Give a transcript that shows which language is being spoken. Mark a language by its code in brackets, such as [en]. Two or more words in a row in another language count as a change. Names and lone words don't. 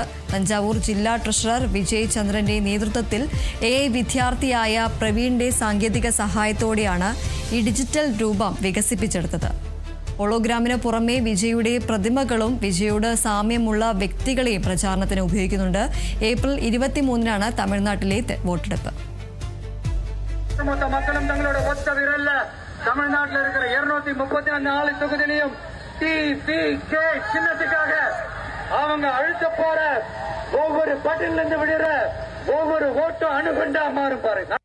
[ml] തഞ്ചാവൂർ ജില്ലാ ട്രഷറർ വിജയ് ചന്ദ്രന്റെ നേതൃത്വത്തിൽ AI വിദ്യാർത്ഥിയായ പ്രവീണിന്റെ സാങ്കേതിക സഹായത്തോടെയാണ് ഈ ഡിജിറ്റൽ രൂപം വികസിപ്പിച്ചെടുത്തത്. ഹോളോഗ്രാമിന് പുറമെ വിജയുടെ പ്രതിമകളും വിജയോട് സാമ്യമുള്ള വ്യക്തികളെയും പ്രചാരണത്തിന് ഉപയോഗിക്കുന്നുണ്ട്. ഏപ്രിൽ 23-നാണ് തമിഴ്നാട്ടിലെ വോട്ടെടുപ്പ്. [ta] தமிழ்நாட்டில் இருக்கிற 234 தொகுதியிலையும் டி.வி.கே. சின்னத்துக்காக அவங்க அழுத்த போற ஒவ்வொரு பட்டியல இருந்து விடுற ஒவ்வொரு ஓட்டும் அணுகுண்டா மாறும் பாருங்க.